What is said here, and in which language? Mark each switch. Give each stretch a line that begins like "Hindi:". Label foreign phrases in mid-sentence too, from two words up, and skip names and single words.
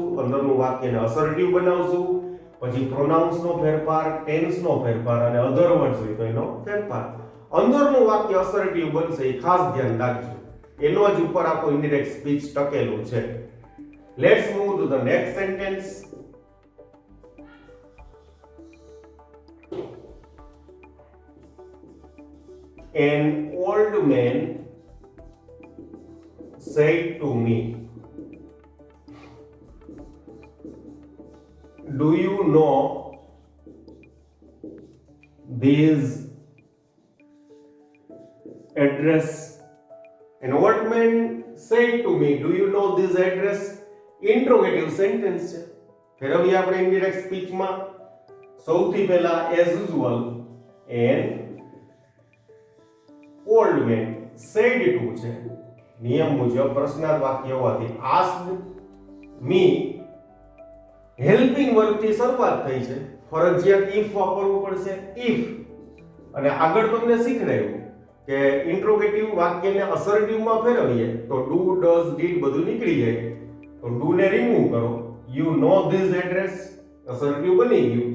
Gujarati: અંદરનું વાક્યને અસર્ટિવ બનાવશું. પછી પ્રોનાઉન્સ નો ફેરફાર, ટેન્સ નો ફેરફાર અને
English: other words
Gujarati: હોય તો એનો ફેરફાર. અંદરનું વાક્ય અસર્ટિવ બનશે એ ખાસ ધ્યાન રાખજો. એનો જ ઉપર આખો
English: indirect speech
Gujarati: ટકેલું છે.
English: Let's move to the next sentence. An old man said to me, do you know this address? An old man said to me, do you know this address? Interrogative sentence
Gujarati: છે. ફેરવીએ આપણે ઇનડાયરેક્ટ સ્પીચમાં. સૌથી પહેલા
English: as usual an old man said to
Gujarati: છે. નિયમ મુજબ પ્રશ્નાર્થ વાક્ય હોવાથી
English: asked me
Gujarati: હેલ્પિંગ વર્બથી શરૂઆત થઈ છે. ફરજિયાત if વાપરવું પડશે. if અને આગળ તમને શીખડાયું કે ઇન્ટ્રોગેટિવ વાક્યને અસર્ટિવમાં ફેરવીએ તો
English: do does did
Gujarati: બધું નીકળી જાય. તો ડુ ને રિમૂવ કરો.
English: you know this address
Gujarati: અસર્ટિવ બની ગયું.